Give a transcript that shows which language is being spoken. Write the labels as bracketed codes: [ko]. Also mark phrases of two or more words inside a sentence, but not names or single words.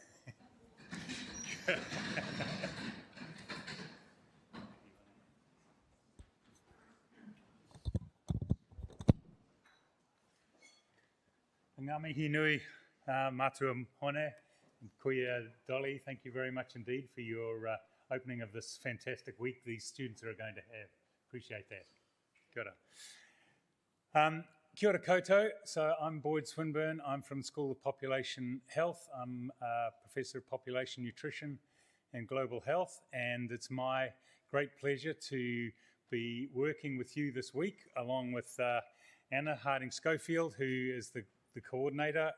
[mi] Ngā mihi nui, mātua hone, [en] and kuia Dolly, thank you very much indeed for your opening of this fantastic week these students are going to have. Appreciate that. [mi] Kia ora. Kia ora koutou. [en] So I'm Boyd Swinburne. I'm from the School of Population Health. I'm a Professor of Population Nutrition and Global Health, and it's my great pleasure to be working with you this week along with Anna Harding-Schofield, who is the coordinator.